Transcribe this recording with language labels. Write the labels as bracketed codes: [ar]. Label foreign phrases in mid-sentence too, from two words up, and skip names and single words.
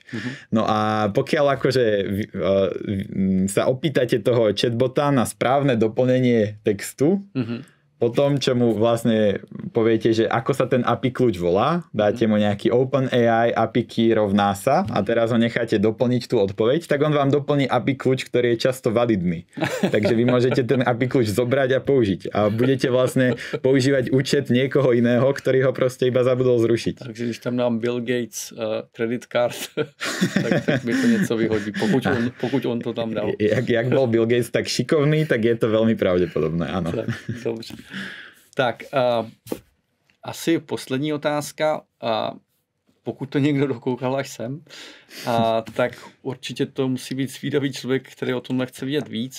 [sk] No a pokiaľ akože sa opýtate toho chatbota na správne doplnenie textu, po tom, čo mu vlastne poviete, že ako sa ten API kľúč volá, dáte mu nejaký [en] OpenAI API key [sk] rovná sa a teraz ho necháte doplniť tú odpoveď, tak on vám doplní API kľúč, ktorý je často validný. Takže vy môžete ten API kľúč zobrať a použiť. A budete vlastne používať účet niekoho iného, ktorý ho proste iba zabudol zrušiť. [cs] Takže když tam dám Bill Gates [en] credit card, [cs] tak mi to něco vyhodí, pokud on to tam dal. [sk] Jak bol Bill Gates tak šikovný, tak je to veľmi pravdepodobné, áno. [cs] Tak, dobře. Tak, asi poslední otázka. Pokud to někdo dokoukal až sem, tak určitě to musí být zvídavý člověk, který o tomhle chce vědět víc.